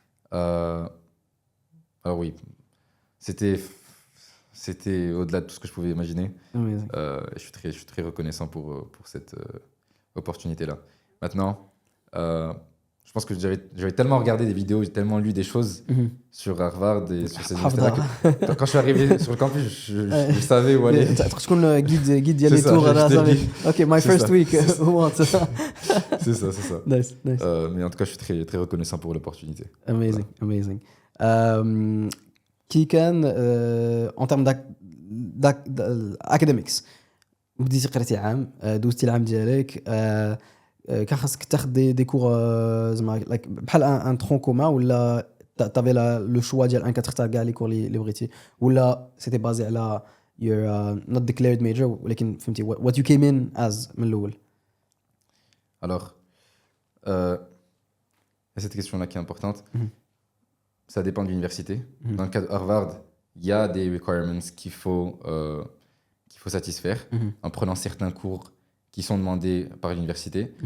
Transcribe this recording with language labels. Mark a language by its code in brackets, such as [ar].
[fr] Alors oui, c'était au-delà de tout ce que je pouvais imaginer. Je suis très reconnaissant pour cette opportunité-là. Maintenant, je pense que j'avais tellement regardé des vidéos, j'ai tellement lu des choses sur Harvard et sur ces universités-là que quand je suis arrivé sur le campus, je savais où aller. [ar] تكون guide ديال لي تور انا صافي. [en] OK my first week who wants. [fr] C'est ça. [en] Nice. [fr] Mais en tout cas, je suis très très reconnaissant pour l'opportunité. [en] Amazing. [ar] qui كان [fr] en termes d'academics [ar] بديتي قريتي عام دوزتي العام ديالك كان خاصك تاخذ دي كور زعما بحال ان ترون كومان ولا t'avais لو شوا ديال انك تختار كاع لي كور اللي بغيتي ولا سيتي بازي على [en] your not declared major [ar] ولكن فهمتي [en] what you came in as [ar] من الاول. [fr] Alors, cette question-là qui est importante, ça dépend de l'université. Dans le cas de Harvard, il y a des requirements qu'il faut satisfaire en prenant certains cours qui sont demandés par l'université.